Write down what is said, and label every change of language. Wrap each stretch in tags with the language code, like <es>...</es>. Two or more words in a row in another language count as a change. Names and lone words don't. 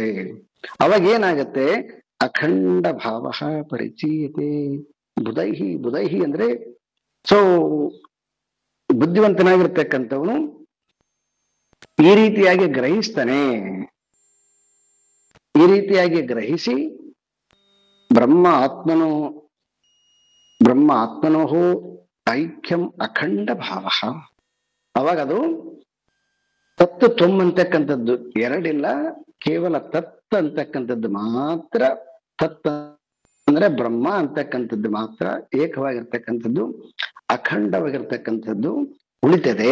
<kn>ಅವಾಗ ಏನಾಗತ್ತೆ,</kn> <sa>ಅಖಂಡ ಭಾವ ಪರಿಚೀಯತೆ ಬುಧೈಹಿ.</sa> <kn>ಬುಧೈಹಿ ಅಂದ್ರೆ ಸೊ ಬುದ್ಧಿವಂತನಾಗಿರ್ತಕ್ಕಂಥವನು ಈ ರೀತಿಯಾಗಿ ಗ್ರಹಿಸ್ತಾನೆ. ಈ ರೀತಿಯಾಗಿ ಗ್ರಹಿಸಿ</kn> <sa>ಬ್ರಹ್ಮ ಆತ್ಮನೋ ಐಕ್ಯಂ ಅಖಂಡ ಭಾವ.</sa> <kn>ಅವಾಗ ಅದು</kn> <sa>ತತ್ ತ್ವಂ</sa> <kn>ಅಂತಕ್ಕಂಥದ್ದು ಎರಡಿಲ್ಲ, ಕೇವಲ ತತ್ ಅಂತಕ್ಕಂಥದ್ದು ಮಾತ್ರ. ತತ್ ಅಂದ್ರೆ ಬ್ರಹ್ಮ ಅಂತಕ್ಕಂಥದ್ದು ಮಾತ್ರ ಏಕವಾಗಿರ್ತಕ್ಕಂಥದ್ದು, ಅಖಂಡವಾಗಿರ್ತಕ್ಕಂಥದ್ದು ಉಳಿತದೆ.</kn>